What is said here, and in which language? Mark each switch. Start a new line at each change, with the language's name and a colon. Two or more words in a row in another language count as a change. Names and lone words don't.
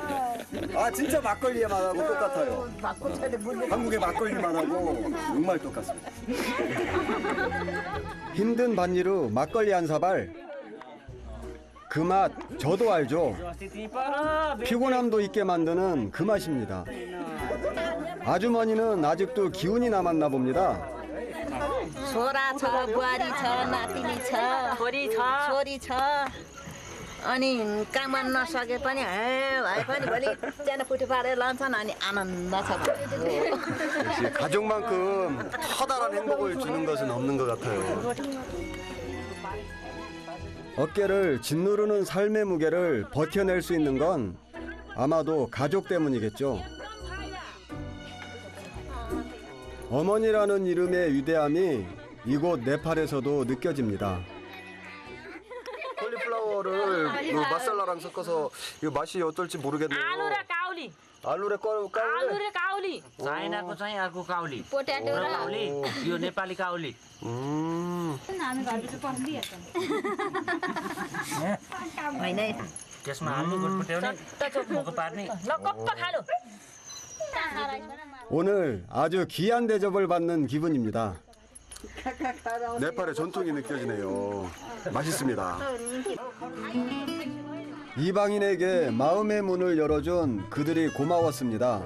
Korean: 아 진짜 막걸리의 맛하고 똑같아요. 한국의 막걸리 맛하고 정말 똑같습니다. 힘든 밭일후 막걸리 한 사발. 그 맛 저도 알죠. 피곤함도 있게 만드는 그 맛입니다. 아주머니는 아직도 기운이 남았나 봅니다.
Nepali: छोरा छ बुहारी छ नातिनी छ छोरी छ अनि काममा नसके पनि भाइ पनि भोलि च्यानो पुठी पारेर लान्छन् अनि आनन्द छ
Korean: 역시 가족만큼 커다란 행복을 주는 것은 없는 것 같아요. 어깨를 짓누르는 삶의 무게를 버텨낼 수 있는 건 아마도 가족 때문이겠죠. 어머니라는 이름의 위대함이 이곳 네팔에서도 느껴집니다. 콜리플라워를 마살라랑 섞어서 이거 맛이 어떨지 모르겠네요.
Nepali: आलु र काउली. 알루레 आलु र काउली. चाइनाको चाहिँ अर्को काउली पोट्याटो र काउली यो नेपाली काउली होइन त्यसमा हाल्ने गुटपुट्याउने मोको पार्ने ल कप्प खानु.
Korean: 오늘 아주 귀한 대접을 받는 기분입니다. 네팔의 전통이 느껴지네요. 맛있습니다. 이방인에게 마음의 문을 열어준 그들이 고마웠습니다.